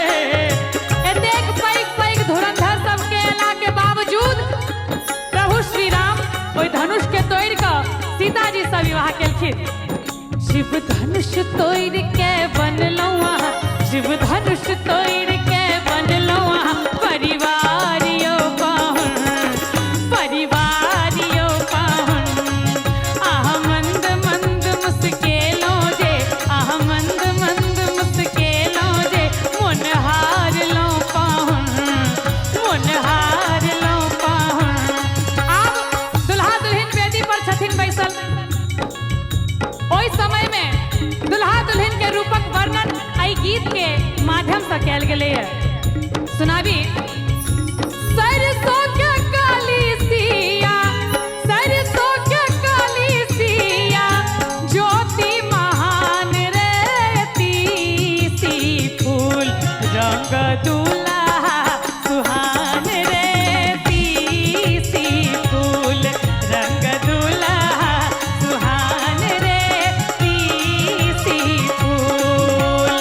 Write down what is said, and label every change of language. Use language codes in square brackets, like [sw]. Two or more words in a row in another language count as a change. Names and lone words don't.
[mai] एतेक पैघ पैघ धुरंधर सब के अयला के बावजूद प्रभु श्री राम ओहि धनुष के तोड़ि कऽ सीता जी से विवाह केलखिन। शिव धनुष तोड़ि के बनलौं अहाँ शिव धनुष तोड़ि के बनलौं अहाँ परिवारियो पाहुन परिवारियो पाहुन। आहा मंद मंद मुस्केलो जे आहा मंद मंद मुस्केलो जे मन हार लो पाहुन मन हार लो पाहुन। आब दुल्हा दुल्हन वेदी पर छथिन बैसल। ओहि समय में दुल्हा दुल्हन के रूपक वर्णन एहि गीत के माध्यम से कयल गेलै है। सुनाबी सरसों के काली सिया सरसों के काली सिया ज्योति महान रे तीसी फूल रंग दुल्हा सुहान रे तीसी फूल रंग दुल्हा सुहान रे तीसी फूल।